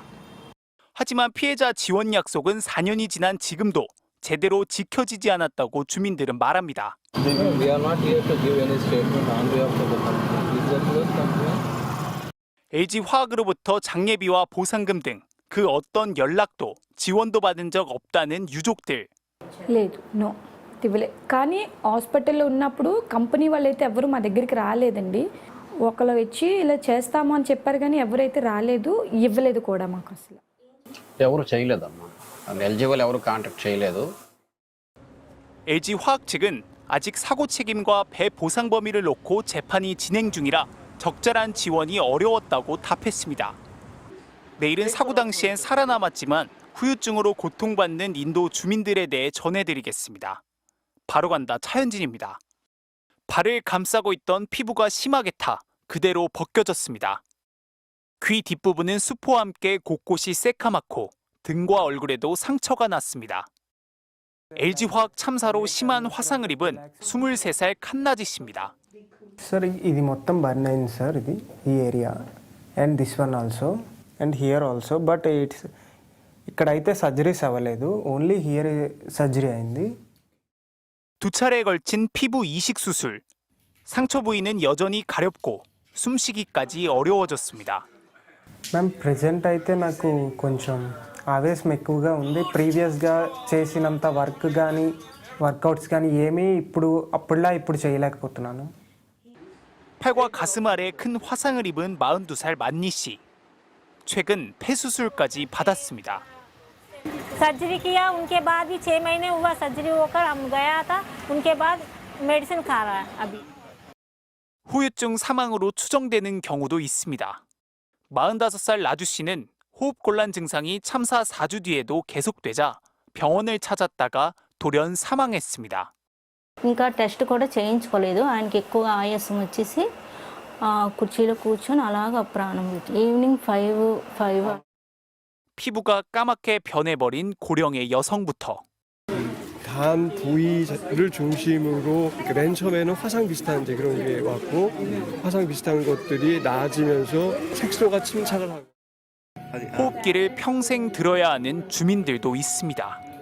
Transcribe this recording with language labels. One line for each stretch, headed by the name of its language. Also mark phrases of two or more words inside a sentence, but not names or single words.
Korean: 하지만 피해자 지원 약속은 4년이 지난 지금도 제대로 지켜지지 않았다고 주민들은 말합니다. LG화학으로부터 장례비와 보상금 등 그 어떤 연락도 지원도 받은 적 없다는 유족들.
Telugu: లేదు నో ఇవ్వలే. కానీ హాస్పిటల్లో ఉన్నప్పుడు కంపెనీ వాళ్ళైతే ఎవరు మా దగ్గరికి రాలేదండి. ఒకళ్ళు వచ్చి ఇలా చేస్తాము అని చెప్పారు కానీ ఎవరైతే రాలేదు, ఇవ్వలేదు కూడా మాకు అసలు. ఎవరు చేయలేదమ్మా. LG వాళ్ళు ఎవరు కాంటాక్ట్ చేయలేదు.
Korean: LG화학 측은 아직 사고 책임과 배 보상 범위를 놓고 재판이 진행 중이라 적절한 지원이 어려웠다고 답했습니다. 내일은 사고 당시엔 살아남았지만 후유증으로 고통받는 인도 주민들에 대해 전해드리겠습니다. 바로 간다 차현진입니다. 발을 감싸고 있던 피부가 심하게 타 그대로 벗겨졌습니다. 귀 뒷부분은 수포와 함께 곳곳이 새카맣고 등과 얼굴에도 상처가 났습니다. LG화학 참사로 심한 화상을 입은 23살 칸나지 씨입니다.
Telugu: Sir, ఇది మొత్తం బర్న్ అయింది సార్. ఇది ఈ
English: area and this one also and here also.
Telugu: బట్ ఇక్కడైతే సర్జరీస్ అవ్వలేదు.
English: only here surgery అయింది.
Korean: 두 차례에 걸친 피부 이식 수술. 상처 부위는 여전히 가렵고 숨쉬기까지 어려워졌습니다.
English: ma'am present
Telugu: అయితే నాకు కొంచెం ఆవేశం ఎక్కువగా ఉంది. ప్రీవియస్గా చేసినంత వర్క్ కానీ వర్కౌట్స్ కానీ ఏమీ ఇప్పుడు చేయలేకపోతున్నాను. 팔과 가슴 아래 큰 화상을 입은 42살 만니 씨. 최근 폐수술까지 받았습니다.
Hindi: सर्जरी किया, उनके बाद भी 6 महीने हुआ सर्जरी होकर हम गया था. उनके बाद मेडिसिन खा रहा है अभी.
Korean: 후유증 사망으로 추정되는 경우도 있습니다. 45살 라주 씨는 호흡곤란 증상이 참사 4주 뒤에도 계속되자 병원을 찾았다가 돌연 사망했습니다.
Telugu: ఇంకా టెస్ట్ కూడా చేయించుకోలేదు. ఆయనకి ఎక్కువగా ఆయాసం వచ్చేసి కుర్చీలో కూర్చొని అలాగ ప్రాణం పోయింది. ఈవినింగ్ 5
Korean: 피부가 까맣게 변해버린 고령의 여성부터 간 부위를 중심으로 맨 처음에는 화상 비슷한 이제 그런 게 왔고 화상 비슷한 것들이 나아지면서 색소가 침착을 하고 호흡기를 평생 들어야 하는 주민들도 있습니다.